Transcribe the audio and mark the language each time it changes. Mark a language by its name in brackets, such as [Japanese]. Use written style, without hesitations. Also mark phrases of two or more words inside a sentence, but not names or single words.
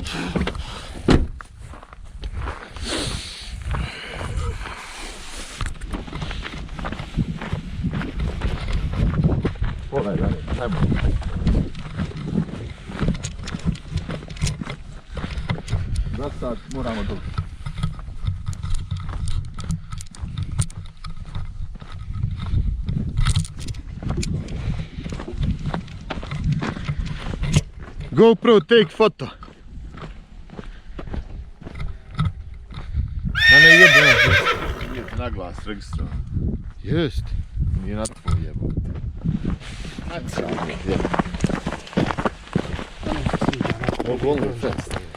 [Bosnian] Podaj, daj, ajmo. Za sad moramo dobro. [English] GoPro take photo. [Bosnian] Ma ne jebe. Nije na glas registrovan. Jest. Nije na tvoj jebote. Ovo je fest.